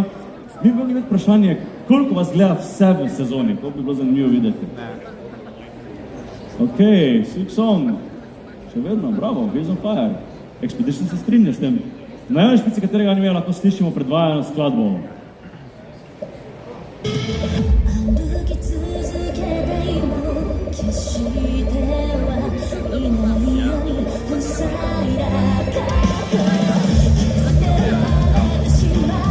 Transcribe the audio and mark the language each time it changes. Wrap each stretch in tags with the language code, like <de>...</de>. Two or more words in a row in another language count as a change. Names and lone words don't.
<sl>Mi bi mogli imeti vprašanje, koliko vas gleda vse v sezoni, to bi bilo zanimivo videti. Ok, Silksong, še vedno, bravo, Case on Fire. Expedition se strinja s tem. Na javni špici katerega anime lahko slišimo predvajano skladbo.</sl> <ja>歩き続けていも決してはいないように塞いだ過去気づけば私</ja>